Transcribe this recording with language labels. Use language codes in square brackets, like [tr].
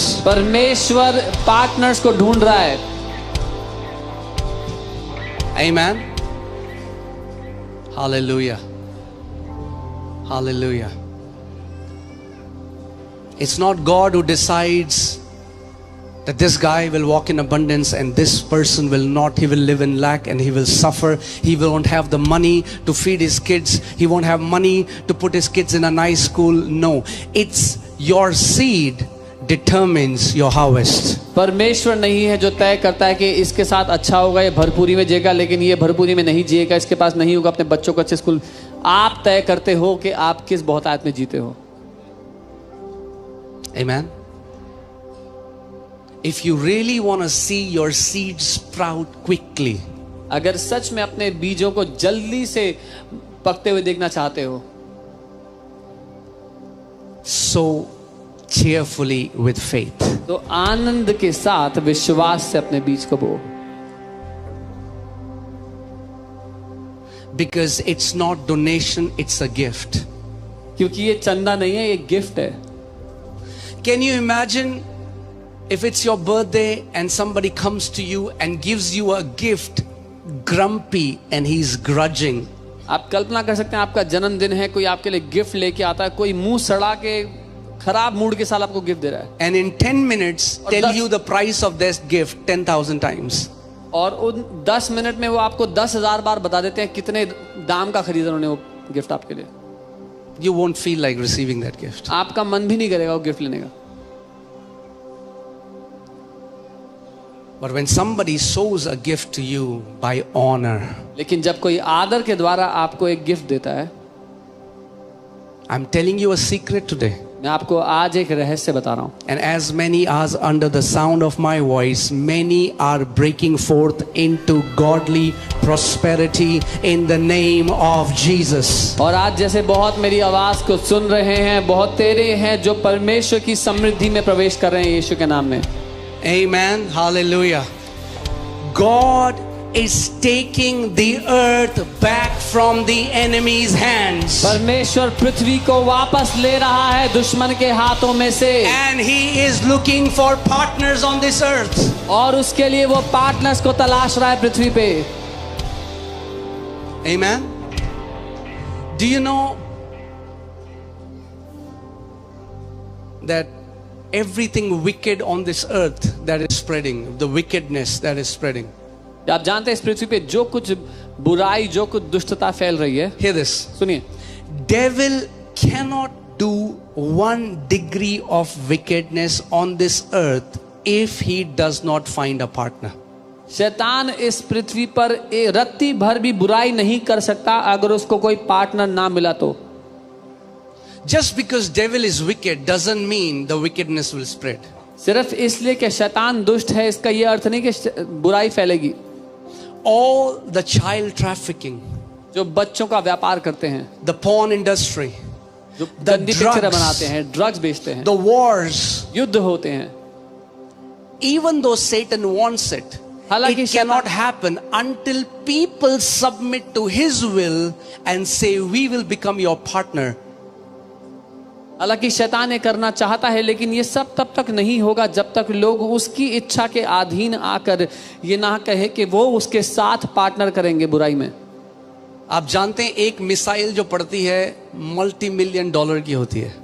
[hi] परमेश्वर पार्टनर्स को ढूंढ रहा है। [en] Amen. Hallelujah. Hallelujah. It's not God who decides that this guy will walk in abundance and this person will not. He will live in lack and he will suffer. He won't have the money to feed his kids. He won't have money to put his kids in a nice school. No, it's your seed determines your harvest. [hi] परमेश्वर नहीं है जो तय करता है कि इसके साथ अच्छा होगा, ये भरपूरी में जिएगा, लेकिन ये भरपूरी में नहीं जिएगा, इसके पास नहीं होगा अपने बच्चों को अच्छे स्कूल। आप तय करते हो कि आप किस बहुतायत में जीते हो। [en] Amen. If you really want to see your seed sprout quickly, [hi] अगर सच में अपने बीजों को जल्दी से पकते हुए देखना चाहते हो, [en] sow cheerfully with faith. [hi] तो आनंद के साथ विश्वास से अपने बीज को बो। [en] Because it's not donation, it's a gift. [hi] क्योंकि ये चंदा नहीं है, ये गिफ्ट है। [en] Can you imagine if it's your birthday and somebody comes to you and gives you a gift, grumpy and he's grudging? [hi] आप कल्पना कर सकते हैं आपका जन्मदिन है, कोई आपके लिए गिफ्ट लेके आता है, कोई मुंह सड़ा के खराब मूड के साथ आपको गिफ्ट दे रहा है। [en] And in 10 minutes tell you the price of this gift 10,000 times. [hi] और उन 10 मिनट में वो आपको 10,000 बार बता देते हैं कितने दाम का खरीदा उन्होंने वो गिफ्ट आपके लिए। [en] You won't feel like receiving that gift. [hi] आपका मन भी नहीं करेगा वो गिफ्ट लेने का। [en] But when somebody sows a gift to you by honor, [hi] लेकिन जब कोई आदर के द्वारा आपको एक गिफ्ट देता है, [en] I'm telling you a secret today. [hi] मैं आपको आज एक रहस्य बता रहा हूं। [en] And as many as under the sound of my voice, many are breaking forth into godly prosperity in the name of Jesus. [hi] और आज जैसे बहुत मेरी आवाज को सुन रहे हैं, बहुत तेरे हैं जो परमेश्वर की समृद्धि में प्रवेश कर रहे हैं यीशु के नाम में। [en] Amen. Hallelujah. God is taking the earth back from the enemy's hands. [hi] परमेश्वर पृथ्वी को वापस ले रहा है दुश्मन के हाथों में से, [en] And he is looking for partners on this earth. [hi] और उसके लिए वो पार्टनर्स को तलाश रहा है पृथ्वी पे। [en] Amen. Do you know that everything wicked on this earth that is spreading, the wickedness that is spreading? [hi] आप जानते हैं इस पृथ्वी पे जो कुछ बुराई, जो कुछ दुष्टता फैल रही है, [en] Hear this. [hi] सुनिए, [en] Devil cannot do 1 degree of wickedness on this earth if he does not find a partner. [hi] शैतान इस पृथ्वी पर रत्ती भर भी बुराई नहीं कर सकता अगर उसको कोई पार्टनर ना मिला तो। [en] Just because devil is wicked doesn't mean the wickedness will spread. [hi] सिर्फ इसलिए कि शैतान दुष्ट है इसका यह अर्थ नहीं कि बुराई फैलेगी। [en] All the child trafficking, [hi] जो बच्चों का व्यापार करते हैं, [en] the porn industry, [hi] जो [en] The [hi] गंदी पिक्चरें [en] drugs, [hi] बनाते हैं, ड्रग्स बेचते हैं, [en] the wars, [hi] युद्ध होते हैं, [en] even though Satan wants it, [hi] हालांकि [en] it cannot happen until people submit to his will and say, we will become your partner. [hi] हालांकि शैतान ये करना चाहता है, लेकिन ये सब तब तक नहीं होगा जब तक लोग उसकी इच्छा के अधीन आकर ये ना कहे कि वो उसके साथ पार्टनर करेंगे बुराई में। आप जानते हैं एक मिसाइल जो पड़ती है $multi-million की होती है।